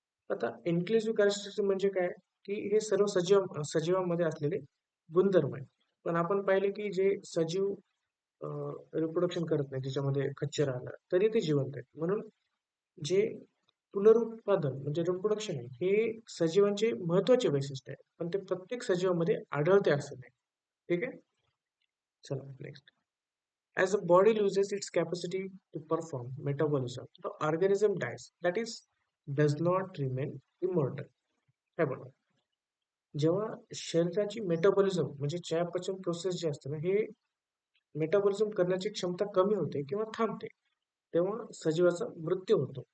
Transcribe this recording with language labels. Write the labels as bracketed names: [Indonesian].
[Marathi] आता inclusive characteristic म्हणजे काय, की हे सर्व सजीवांमध्ये असलेले गुणधर्म आहे. पण आपण पाहिले की जे सजीव रिप्रोडक्शन करत नाही, त्याच्यामध्ये खच्चर आलं, तरी ते जिवंत आहे. म्हणून जे पुनरुत्पादन म्हणजे रिप्रोडक्शन आहे, हे सजीवांचे महत्त्वाचे वैशिष्ट्य आहे. पण ते प्रत्येक सजीवामध्ये आढळते असं नाही. ठीक आहे? चला next. [English] As the body loses its capacity to perform metabolism, the organism dies. That is, does not remain immortal. [Marathi] काय बघा, जेव्हा शरीराची मेटाबॉलिझम म्हणजे चयापचय प्रोसेस जे असते ना, हे मेटाबॉलिझम करण्याची क्षमता कमी होते किंवा थांबते, तेव्हा सजीवाचा मृत्यू होतो.